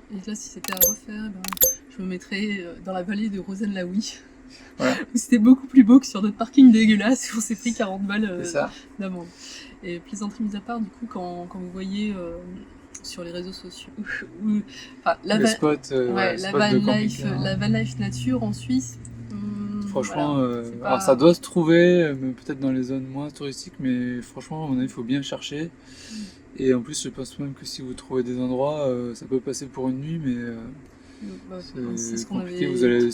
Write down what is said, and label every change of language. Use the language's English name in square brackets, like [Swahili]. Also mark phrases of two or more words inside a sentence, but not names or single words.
[French] Et là, si c'était à refaire, je me mettrais dans la vallée de Rosenlaui. Voilà. C'était beaucoup plus beau que sur notre parking dégueulasse où on s'est pris 40 balles d'amende. Et plaisanterie mise à part, du coup, quand vous voyez sur les réseaux sociaux. Enfin, Les spots, ouais, spots la de [English] van life, [French] camping. la [English] van life [French] nature en Suisse. Franchement, voilà, c'est pas- alors ça doit se trouver, mais peut-être dans les zones moins touristiques, mais franchement, à mon avis, il faut bien chercher. Et en plus, je pense même que si vous trouvez des endroits, ça peut passer pour une nuit, mais c'est ce c'est qu'on compliqué. avait Vous allez